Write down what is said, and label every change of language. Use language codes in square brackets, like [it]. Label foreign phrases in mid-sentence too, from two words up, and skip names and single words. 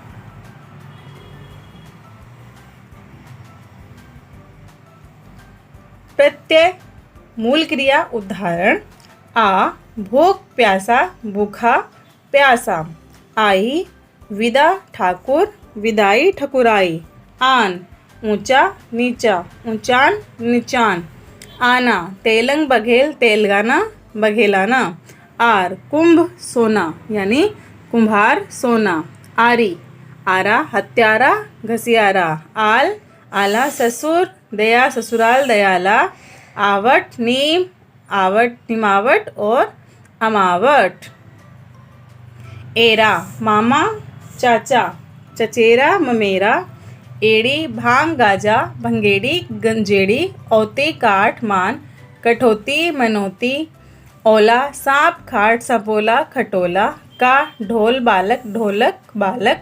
[hi] प्रत्यय मूल क्रिया उदाहरण: आ, भूख, प्यासा, भूखा, प्यासा, आई, विदा, ठाकुर, विदाई, ठकुराई, आन, ऊंचा, नीचा, ऊंचान, नीचान, आना, तेलंग, बघेल, तेलगाना, बघेलाना, आर, कुंभ, सोना यानी कुम्हार, सोना, आरी, आरा हत्यारा घसियारा। आल आला ससुर दया ससुराल दयाला। आवट नीम आवट निमावट और अमावट। एरा मामा चाचा चचेरा ममेरा। एड़ी भांग गाजा भंगेड़ी गंजेड़ी। औते काठ मान कठौती मनौती। ओला सांप खाट सपोला खटोला। का ढोल बालक ढोलक बालक।